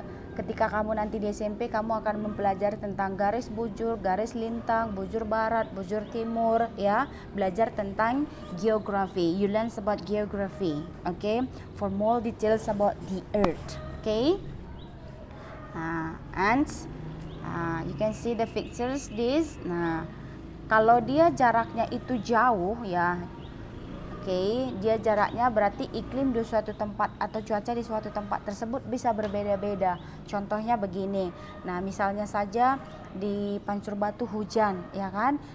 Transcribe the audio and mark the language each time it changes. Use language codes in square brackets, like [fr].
[id] Ketika kamu nanti di SMP, kamu akan mempelajari tentang garis bujur, garis lintang, bujur barat, bujur timur, ya. Belajar tentang geography. [en] You learn about geography, okay? For more details about the earth, okay? And you can see the pictures this. [id] Nah, kalau dia jaraknya itu jauh, ya, oke, dia jaraknya berarti iklim di suatu tempat atau cuaca di suatu tempat tersebut bisa berbeda-beda. Contohnya begini. Nah, misalnya saja di Pancur Batu hujan, ya kan?